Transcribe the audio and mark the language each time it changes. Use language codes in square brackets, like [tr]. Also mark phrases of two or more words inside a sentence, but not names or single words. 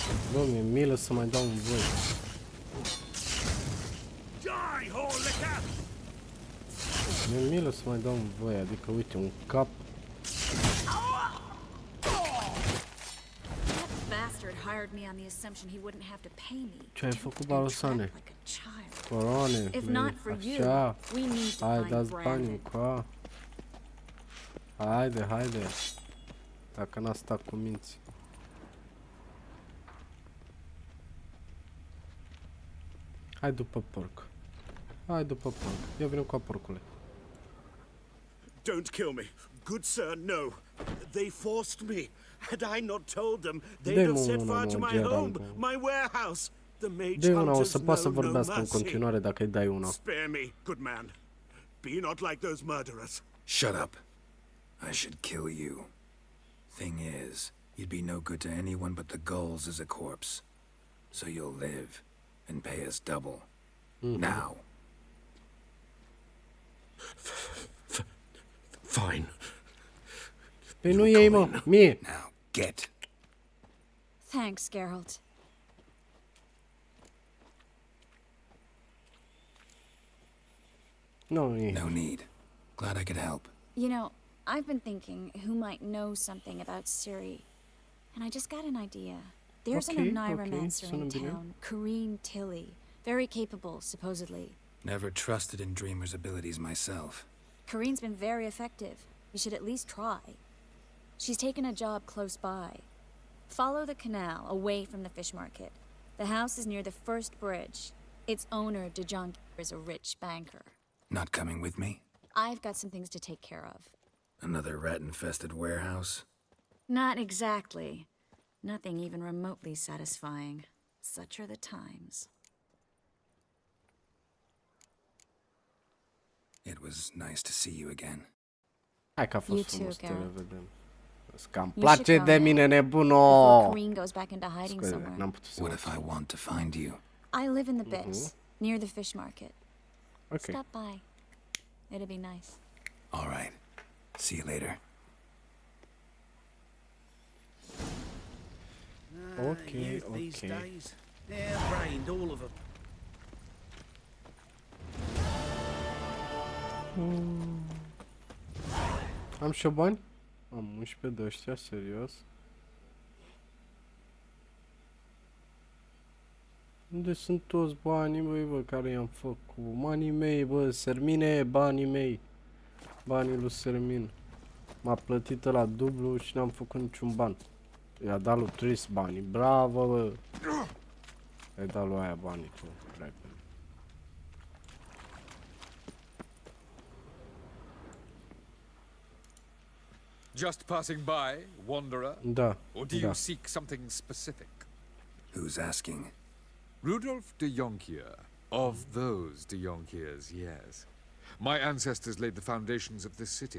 [ro] Bă, mi-e milă să mai dau un voi. Mi-e milă să mai dau un voi, adică uite, un cap. [en] Bastard hired me on the assumption he wouldn't have to pay me. [ro] Ce ai făcut, balosane? [en] Like a child. [ro] Coroane, [en] If not for you, [ro] așa. [en] we need to [ro] Hai, [en] find [ro] dați banii [en] Brandon. [ro] încoa. Haide, haide. Dacă n-a stat cu minți. Hai după porc. Hai după porc. Eu vin cu porcule. [en] Don't kill me. Good sir, no. They forced me. Had I not told them, they'd [ro] Dă-i [en] have [ro] mă [en] set [ro] una, [en] fire to [ro] mă, [en] my [ro] Gerald, [en] home, [ro] mă. [en] my warehouse. The mage [ro] Dă-i una, o [en] hunters [ro] să poată să [en] know no [ro] vorbească în [en] mercy. [ro] continuare dacă îi dai una. [en] Spare me, good man. Be not like those murderers. Shut up. I should kill you. Thing is, you'd be no good to anyone but the gulls as a corpse. So you'll live and pay us double. Now. Fine. [ro] Păi nu iei, mă, mie. [en] Now, get. Thanks, Geralt. [ro] Nu iei. [en] No need. Glad I could help. You know, I've been thinking who might know something about Ciri, and I just got an idea. There's [ro] Okay, [en] an [ro] okay, [en] Oneiromancer in [ro] sună bine. [en] town, Corrine Tilly. Very capable, supposedly. Never trusted in Dreamer's abilities myself. Corine's been very effective. You should at least try. She's taken a job close by. Follow the canal, away from the fish market. The house is near the first bridge. Its owner, DeJohn, is a rich banker. Not coming with me? I've got some things to take care of. Another rat-infested warehouse? Not exactly. Nothing even remotely satisfying. Such are the times. It was nice to see you again. [ro] Hai că a [en] You [ro] fost [en] too, [ro] frumos să te [en] Geralt. [ro] revedem. Îmi [en] You [ro] place [en] should [ro] de [en] go [ro] mine, [en] now, [ro] nebuno! [en] before Corrine goes back into hiding [ro] Scuze, [en] somewhere. [ro] n-am putut să [en] What [ro] mă [en] if I want to find you? I live in the Bits, near the fish market. [ro] Ok. [en] Stop by. It'll be nice. All right. See you later. [ro] Ok, [en] Youth these [ro] ok. [en] days, harebrained, all of them. [ro] Am și eu bani? Am 11 de ăștia, serios. Unde sunt toți banii, băi, bă, care i-am făcut? Banii mei, bă, Sermine, banii mei. Banii lui Sermin. M-a plătit la dublu și n-am făcut niciun ban. I-a dat lui Tris banii. Bravo, bă! I-a dat lui aia banii, tu, repede. [en] Just passing by, wanderer? [ro] Da, [en] Or do [ro] da. [en] you seek something specific? Who's asking? Rudolph de Jonkier. Of those de Jonkiers, yes. My ancestors laid the foundations of this city.